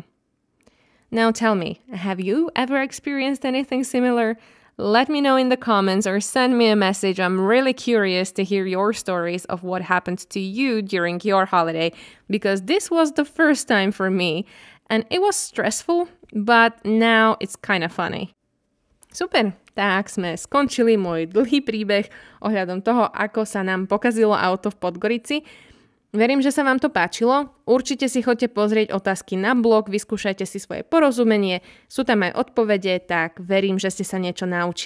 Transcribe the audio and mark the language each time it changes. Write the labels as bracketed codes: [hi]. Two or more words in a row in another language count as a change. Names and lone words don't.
[en] Now tell me, have you ever experienced anything similar? Let me know in the comments or send me a message. I'm really curious to hear your stories of what happened to you during your holiday, because this was the first time for me and it was stressful, but now it's kind of funny. [sk] Super, tak sme skončili môj dlhý príbeh ohľadom toho, ako sa nám pokazilo auto v Podgorici. Verím, že sa vám to páčilo. Určite si choďte pozrieť otázky na blog, vyskúšajte si svoje porozumenie, sú tam aj odpovede, tak verím, že ste sa niečo naučili.